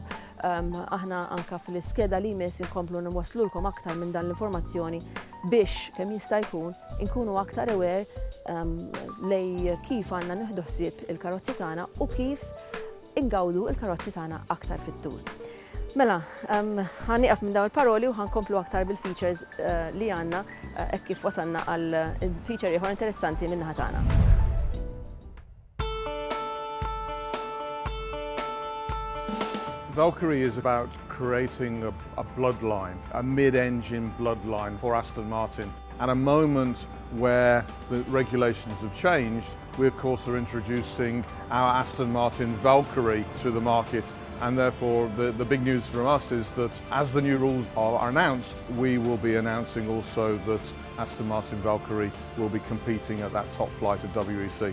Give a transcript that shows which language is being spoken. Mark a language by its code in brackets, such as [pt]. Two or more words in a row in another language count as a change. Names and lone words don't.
[mt] Aħna anke fil-iskeda li jmiss inkomplu nwaslulkom aktar minn dan l-informazzjoni biex kemm jista' jkun inkunu aktar aware lej kif għandna nieħdu ħsieb il-karozzi tagħna u kif ingawdu il-karozzi tagħna aktar fit-tul. Mela, ħaniqaf minn dawn il-paroli u ħankomplu aktar bil-features li għandna hekk kif wasalna għal feature ieħor interessanti min-naħa tagħna. [en] Valkyrie is about creating a bloodline, a mid-engine bloodline for Aston Martin. At a moment where the regulations have changed, we of course are introducing our Aston Martin Valkyrie to the market, and therefore the big news from us is that as the new rules are announced, we will be announcing also that Aston Martin Valkyrie will be competing at that top flight of WEC.